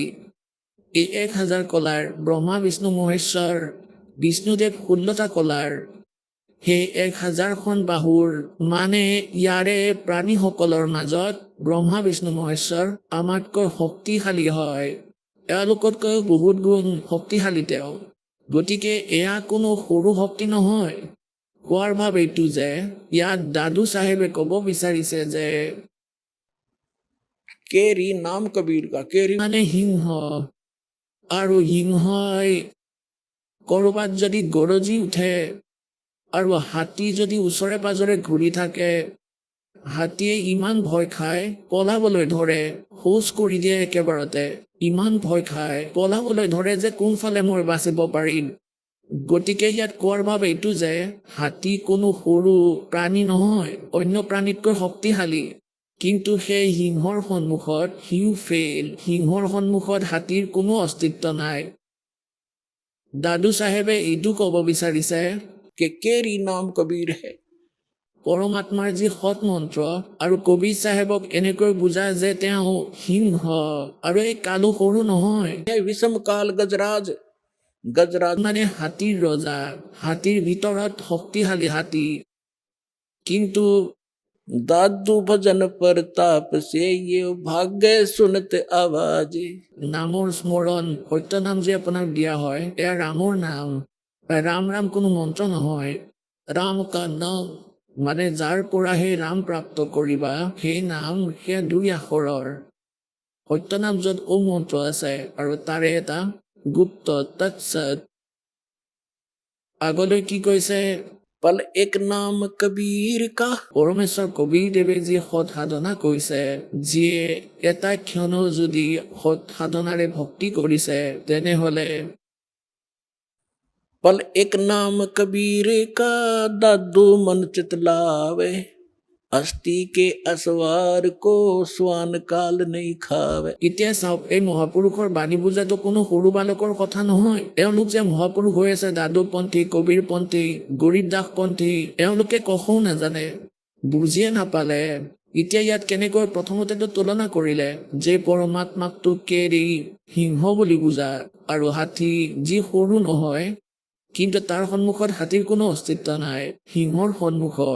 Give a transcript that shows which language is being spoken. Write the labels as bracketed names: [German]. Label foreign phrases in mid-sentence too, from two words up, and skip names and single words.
[Assamese] এই 1000 কলাৰ ব্ৰহ্মা বিষ্ণু মহেশ্বৰ বিষ্ণুদেৱ 16টা কলাৰ সেই 1000খন বাহুৰ মানে ইয়াৰে প্ৰাণীসকলৰ মাজত ব্ৰহ্মা বিষ্ণু মহেশ্বৰ আমাতকৈ শক্তিশালী হয়। এওঁলোকতকৈ বহুত গুণ শক্তিশালী তেওঁ। গতিকে এয়া কোনো সৰু শক্তি নহয়। কোৱাৰ ভাৱ এইটো যে ইয়াত দাদু চাহেবে ক'ব বিচাৰিছে যে [Hindi] केरी नाम कबीर का केरी [Assamese] মানে সিংহ, আৰু সিংহই ক'ৰবাত যদি গৰজি উঠে আৰু হাতী যদি ওচৰে পাজৰে ঘূৰি থাকে, হাতীয়ে ইমান ভয় খায় পলাবলৈ ধৰে, শৌচ কৰি দিয়ে একেবাৰতে। ইমান ভয় খায় পলাবলৈ ধৰে যে কোনফালে মই বাচিব পাৰিম। গতিকে ইয়াত কোৱাৰ ভাৱ এইটো যে হাতী কোনো সৰু প্ৰাণী নহয়, অন্য প্ৰাণীতকৈ শক্তিশালী। কিন্তু সেই সিংহৰ সন্মুখত সিও ফেইল। সিংহৰ সন্মুখত হাতীৰ কোনো অস্তিত্ব নাই। দাদু চাহেবে এইটো ক'ব বিচাৰিছে [Hindi] के केरी नाम कबीर है। [Assamese] পৰমাত্মাৰ যি সৎ মন্ত্ৰ আৰু কবিৰ চাহেবক এনেকৈ বুজা যে তেওঁ সিংহ আৰু এই কালো সৰু নহয়। [Hindi] है विषम काल गजराज गजराज [Assamese] মানে হাতীৰ ৰজা, হাতীৰ ভিতৰত শক্তিশালী হাতী। কিন্তু [Hindi] दादू भजन प्रताप से ये भाग्य सुनत आवाज। [Assamese] নামৰ স্মৰণ সত্য নাম যে আপোনাক দিয়া হয় এয়া ৰামৰ নাম। ৰাম ৰাম কোনো মন্ত্ৰ নহয়। [Hindi] राम का नाम [Assamese] মানে যাৰ পৰা সেই ৰাম প্ৰাপ্ত কৰিবা সেই নাম সেয়া 2 আখৰৰ। সত্য নাম য'ত ও মন্ত্ৰ আছে আৰু তাৰে এটা গুপ্ত তৎসৎ। আগলৈ কি কৈছে [Hindi] पल एक नाम कबीर का [Assamese] পৰমেশ্বৰ কবিৰদেৱে যি সৎ সাধনা কৰিছে, যিয়ে এটা ক্ষণো যদি সৎ সাধনাৰে ভক্তি কৰিছে তেনেহ'লে [Hindi] पल एक नाम कबीर का दादू मन चितलावे। अस्थि के असवार को स्वान काल नहीं खावे। [Assamese] এতিয়া চাওক এই মহাপুৰুষৰ বাণী বুজাটো কোনো সৰু বালকৰ কথা নহয়। এওঁলোক যে মহাপুৰুষ হৈ আছে দাদুপন্থী, কবিৰপন্থী, গৰীব দাসপন্থী, এওঁলোকে কখনো নাজানে, বুজিয়ে নাপালে। এতিয়া ইয়াত কেনেকৈ প্ৰথমতেতো তুলনা কৰিলে যে পৰমাত্মাকটো কেৰি সিংহ বুলি বুজা আৰু হাতী যি সৰু নহয়, কিন্তু তাৰ সন্মুখত হাতীৰ কোনো অস্তিত্ব নাই সিংহৰ সন্মুখত।